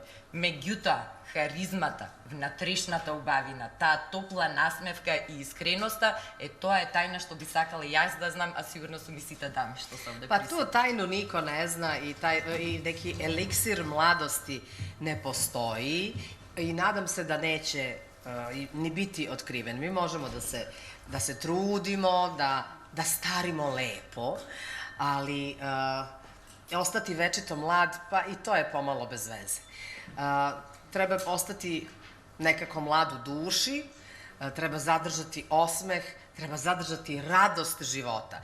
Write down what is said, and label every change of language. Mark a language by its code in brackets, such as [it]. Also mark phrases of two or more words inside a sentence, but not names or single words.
[mk] Меѓутоа, харизмата, внатрешната убавина, таа топла насмевка и искреноста, тоа е тајна што би сакала јас да знам, а сигурно сум и сите дами што се овде присутни. [sr] Па ту тајну нико не зна и неки еликсир младости не постои и надам се да неće ни biti otkriven. Mi možemo da se trudimo, da starimo lepo, ali ostati večito mlad, pa i to je pomalo bez veze. Treba ostati nekako mlad u duši, treba zadržati osmeh, treba zadržati radost života.